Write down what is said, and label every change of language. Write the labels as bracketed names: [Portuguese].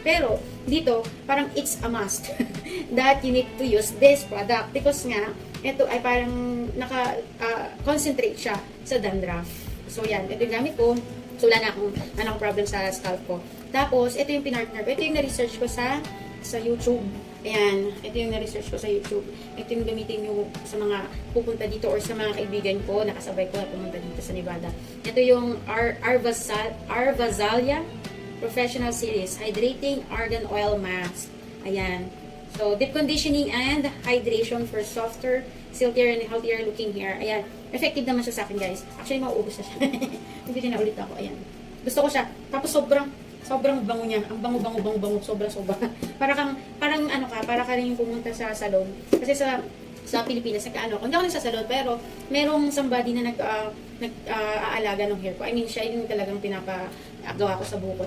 [Filipino] Pero, dito, parang [English] it's a must that you need to use this product. [Filipino] Because nga, ito ay parang naka-concentrate siya sa dandruff. So, yan. Ito yung gamit ko. So, wala na akong problem sa scalp ko. Tapos, ito yung pinartner ko. Ito yung na-research ko sa YouTube. Ayan. Ito yung na-research ko sa YouTube. Ito yung gamitin nyo sa mga pupunta dito or sa mga kaibigan ko. Nakasabay ko na pumunta dito sa Nevada. Ito yung Arvazalia Professional Series Hydrating Argan Oil Mask. Ayan. [English] So, deep conditioning and hydration for softer, silkier, and healthier looking hair. [Filipino] Ayan. Effective naman siya sa akin, guys. Actually, mauubos na siya. Hindi na ulit ako. Ayan. Gusto ko siya. Tapos sobrang bango niya. Ang bango. Sobra. Para ka rin yung pumunta sa salon. Kasi sa Pilipinas, hindi ako sa salon, pero merong somebody na nag-aalaga ng hair ko. [English] I mean, [Filipino] siya yung talagang pinapagawa ko sa buko.